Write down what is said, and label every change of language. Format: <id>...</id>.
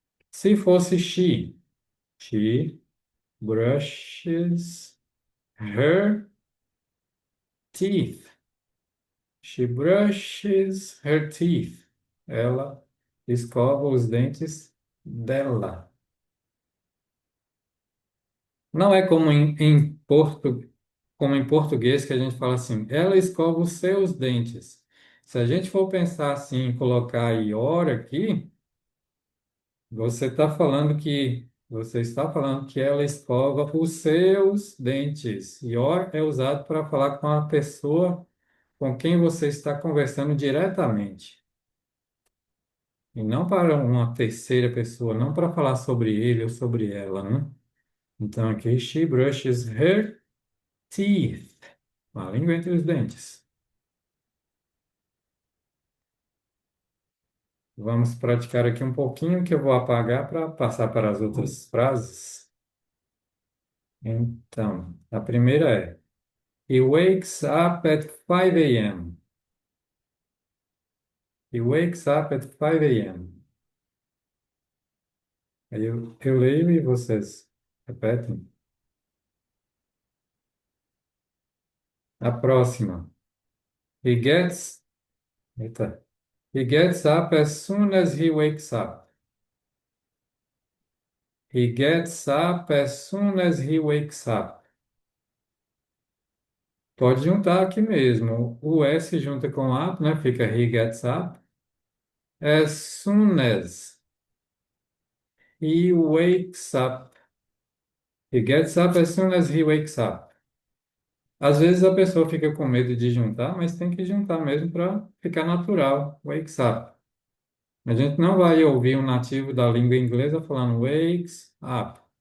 <pt>Se fosse</pt> <en>she brushes her teeth. She brushes her teeth.</en> <pt>Ela escova os dentes dela. Não é como em português que a gente fala assim, ela escova os seus dentes. Se a gente for pensar assim, colocar ior aqui, você está falando que ela escova os seus dentes. Ior é usado para falar com a pessoa com quem você está conversando diretamente. E não para uma terceira pessoa, não para falar sobre ele ou sobre ela, né? Então aqui,</pt> <en>she brushes her teeth.</en> <pt>A língua entre os dentes. Vamos praticar aqui um pouquinho que eu vou apagar para passar para as outras frases. Então, a primeira é:</pt> <en>He wakes up at 5 a.m. He wakes up at 5 a.m.</en> <pt>Aí eu leio e vocês repetem. A próxima.</pt> <en>He gets, eita, he gets up as soon as he wakes up. He gets up as soon as he wakes up.</en> <pt>Pode juntar aqui mesmo. O S junta com up, né? Fica</pt> <en>he gets up. As soon as he wakes up. He gets up as soon as he wakes up.</en> <pt>Às vezes a pessoa fica com medo de juntar, mas tem que juntar mesmo para ficar natural.</pt> <en>Wakes up.</en> <pt>A gente não vai ouvir um nativo da língua inglesa falando</pt> <en>wakes up.</en>